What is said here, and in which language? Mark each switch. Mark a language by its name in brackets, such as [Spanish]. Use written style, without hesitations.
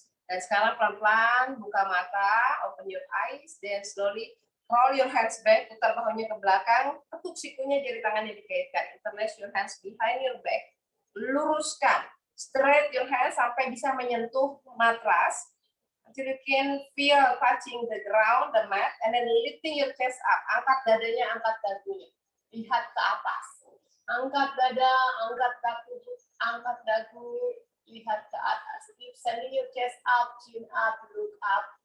[Indonesian] Dan sekarang pelan-pelan buka mata, [English] open your eyes, then slowly roll your hands back, [Indonesian] putar bahunya ke belakang, ketuk sikunya, jari tangannya dikaitkan. [English] Interlace your hands behind your back, [Indonesian] luruskan, [English] straight your hands [Indonesian] sampai bisa menyentuh matras. [English] Until you can feel touching the ground, the mat, and then lifting your chest up. [Indonesian] Angkat dadanya, angkat dagunya. Lihat ke atas. Angkat dada, angkat dagu, lihat ke atas. [English] Keep sending your chest up, chin up, look up.